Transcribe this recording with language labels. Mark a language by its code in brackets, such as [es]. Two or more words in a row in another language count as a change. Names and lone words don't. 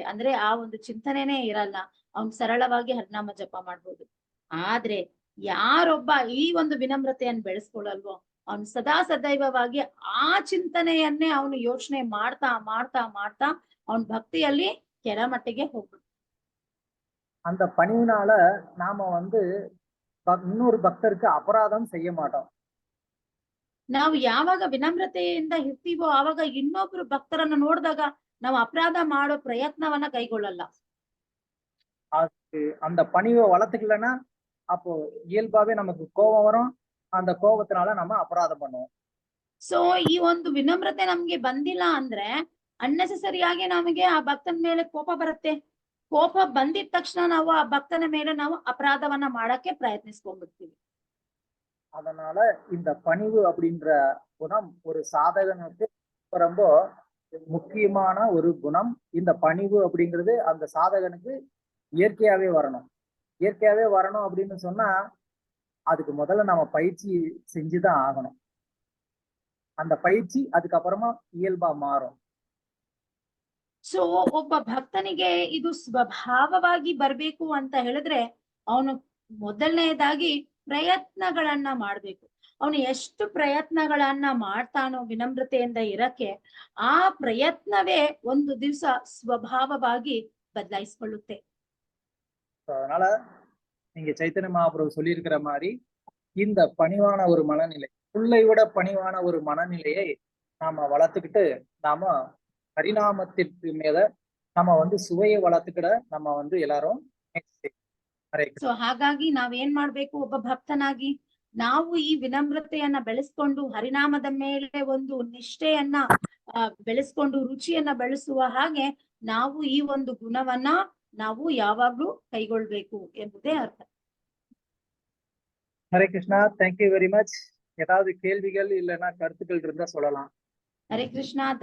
[kn] ಅಂದ್ರೆ ಆ ಒಂದು ಚಿಂತನೆನೇ ಇರಲ್ಲ, ಅವನ್ ಸರಳವಾಗಿ ಹರಿನಾಮ ಜಪ ಮಾಡ್ಬೋದು. ಆದ್ರೆ ಯಾರೊಬ್ಬ ಈ ಒಂದು ವಿನಮ್ರತೆಯನ್ನು ಬೆಳೆಸ್ಕೊಳ್ಳಲ್ವೋ, ಅವನು ಸದಾ ಸದೈವವಾಗಿ ಆ ಚಿಂತನೆಯನ್ನೇ ಅವನು ಯೋಚನೆ ಮಾಡ್ತಾ ಮಾಡ್ತಾ ಮಾಡ್ತಾ ಅವನ್ ಭಕ್ತಿಯಲ್ಲಿ ಕೆಳಮಟ್ಟಿಗೆ ಹೋಗ್ಬಿಡ್ತಾನೆ. [ta] அந்த பணிவினால நாம இன்னொரு பக்தருக்கு அபராதம் செய்ய மாட்டோம். [kn] ನಾವು ಯಾವಾಗ ವಿನಮ್ರತೆಯಿಂದ ಇರ್ತೀವೋ ಆವಾಗ ಇನ್ನೊಬ್ರು ಭಕ್ತರನ್ನ ನೋಡಿದಾಗ ನಾವು ಅಪರಾಧ ಮಾಡೋ ಪ್ರಯತ್ನವನ್ನ ಕೈಗೊಳ್ಳಲ್ಲ. [ta] அந்த பணிவை வளர்த்துக்கலன்னா அப்போ இயல்பாவே நமக்கு கோபம் வரும். அந்த கோபத்தினால நம்ம ಅಪರಾಧ பண்ணுவோம். [kn] ಸೊ ಈ ಒಂದು ವಿನಮ್ರತೆ ನಮ್ಗೆ ಬಂದಿಲ್ಲ ಅಂದ್ರೆ ಅನ್ನೆಸೆಸರಿಯಾಗಿ ನಮಗೆ ಆ ಭಕ್ತನ ಮೇಲೆ ಕೋಪ ಬರುತ್ತೆ. ಕೋಪ ಬಂದಿದ ತಕ್ಷಣ ನಾವು ಆ ಭಕ್ತನ ಮೇಲೆ ನಾವು ಅಪರಾಧವನ್ನ ಮಾಡಕ್ಕೆ ಪ್ರಯತ್ನಿಸ್ಕೊಂಡ್ಬಿಡ್ತೀವಿ. [ta] அதனால இந்த பணிவு அப்படின்ற குணம் ஒரு சாதகனுக்கு ரொம்ப முக்கியமான ஒரு குணம். இந்த பணிவு அப்படிங்கிறது அந்த சாதகனுக்கு இயற்கையாவே வரணும். இயற்கையாவே வரணும் அப்படின்னு சொன்னா அதுக்கு முதல்ல நம்ம பயிற்சி செஞ்சுதான் ஆகணும். அந்த பயிற்சி அதுக்கப்புறமா இயல்பா ಮಾரும். [kn] ಸೊ ಒಬ್ಬ ಭಕ್ತನಿಗೆ ಇದು ಸ್ವಭಾವವಾಗಿ ಬರ್ಬೇಕು ಅಂತ ಹೇಳಿದ್ರೆ ಅವನು ಮೊದಲನೇದಾಗಿ ಪ್ರಯತ್ನಗಳನ್ನ ಮಾಡ್ಬೇಕು. ಅವನು ಎಷ್ಟು ಪ್ರಯತ್ನಗಳನ್ನ ಮಾಡ್ತಾನೋ ವಿನಮ್ರತೆಯಿಂದ ಇರಕ್ಕೆ, ಆ ಪ್ರಯತ್ನವೇ ಒಂದು ದಿವಸ ಸ್ವಭಾವವಾಗಿ ಬದಲಾಯಿಸಿಕೊಳ್ಳುತ್ತೆ. [ta] அதனால நீங்க சைத்தன்ய மகாபிரபு சொல்லியிருக்கிற மாதிரி இந்த பணிவான ஒரு மனநிலை, புல்லை விட பணிவான ஒரு மனநிலையை நாம வளர்த்துக்கிட்டு நாம ஹரிநாமத்திற்கு மேல நம்ம வந்து சுவையை வளர்த்துக்கிட நம்ம வந்து எல்லாரும் ಹರೇ ಕೃಷ್ಣ. [kn] ಸೊ ಹಾಗಾಗಿ ನಾವೇನ್ ಮಾಡ್ಬೇಕು, ಒಬ್ಬ ಭಕ್ತನಾಗಿ ನಾವು ಈ ವಿನಮ್ರತೆಯನ್ನ ಬೆಳೆಸ್ಕೊಂಡು ಹರಿನಾಮದ ಮೇಲೆ ಒಂದು ನಿಷ್ಠೆಯನ್ನ ಬೆಳೆಸ್ಕೊಂಡು ರುಚಿಯನ್ನ ಬೆಳೆಸುವ ಹಾಗೆ ನಾವು ಈ ಒಂದು ಗುಣವನ್ನ ನಾವು ಯಾವಾಗ್ಲೂ ಕೈಗೊಳ್ಬೇಕು ಎಂಬುದೇ ಅರ್ಥ. [ta] ஹரே கிருஷ்ணா, [en] thank you very much. [ta] ஏதாவது கேள்விகள் இல்லைன்னா கருத்துக்கள் இருந்தா சொல்லலாம். [kn] ಹರೇ ಕೃಷ್ಣ.